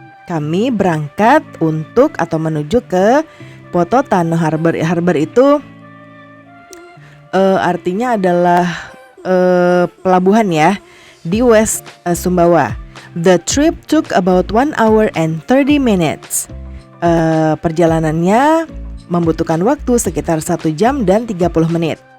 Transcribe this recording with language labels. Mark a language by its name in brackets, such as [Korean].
[Indonesian] Kami berangkat untuk atau menuju ke Poto Tano Harbor. Harbor itu artinya adalah pelabuhan ya di West Sumbawa. [English] The trip took about 1 hour and 30 minutes. [Indonesian] Perjalanannya membutuhkan waktu sekitar 1 jam dan 30 menit.